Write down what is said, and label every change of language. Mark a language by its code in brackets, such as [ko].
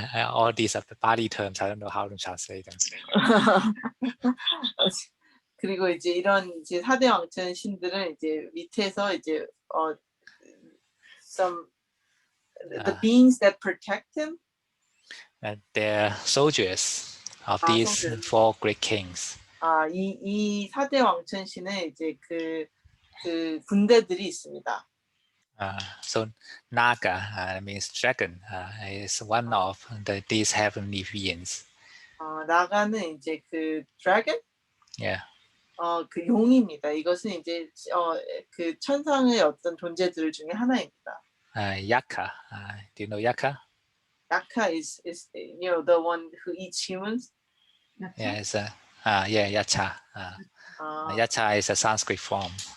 [en] All these are the Pali terms. I don't know how to translate them. [ko] 그리고 이제 이런 이제 4대 왕천 신들은 이제 밑에서 이제 [en] some the beings that protect him. They're soldiers of these soldiers. 4 great kings. [ko] 이 4대 왕천 신에 이제 그 군대들이 있습니다. [en] So Naga means dragon. Is one of these heavenly beings. [ko] 나가는 이제 그 dragon? [en] Yeah. [ko] 그 용입니다. 이것은 이제 그 천상의 어떤 존재들 중에 하나입니다. [en] Yaka. Do you know Yaka? Yaka is the one who eats humans. Yeah, it's Yacha. Yacha is a Sanskrit form.